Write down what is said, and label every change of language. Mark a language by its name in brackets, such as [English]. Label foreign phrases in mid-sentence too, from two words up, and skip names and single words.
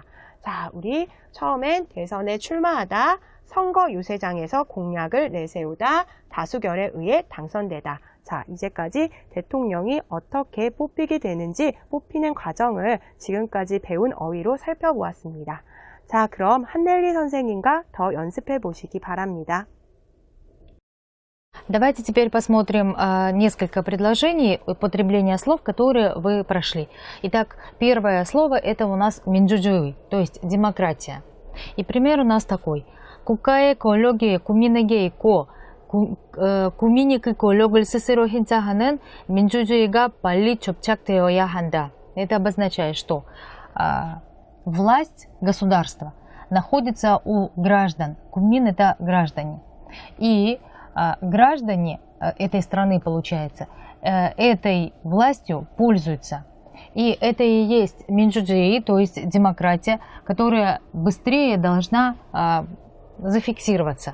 [Korean] 자, 우리 처음엔 대선에 출마하다, 선거 유세장에서 공약을 내세우다, 다수결에 의해 당선되다. 자, 이제까지 대통령이 어떻게 뽑히게 되는지 뽑히는 과정을 지금까지 배운 어휘로 살펴보았습니다. 자, 그럼 한넬리 선생님과 더 연습해 보시기 바랍니다. [Russian] Давайте теперь посмотрим несколько предложений употребления слов, которые вы прошли. Итак, первое слово это у нас 민주주의, то есть демократия. И пример у нас такой. [Korean] 국가의 권력이 국민에게 있고 국민이 그 권력을 스스로 행사하는 민주주의가 빨리 정착되어야 한다. [Russian] Это обозначает, что власть государства находится у граждан. 국민 это граждане. И граждане этой страны, получается, этой властью пользуются. И это и есть 민주주의, то есть демократия, которая быстрее должна зафиксироваться.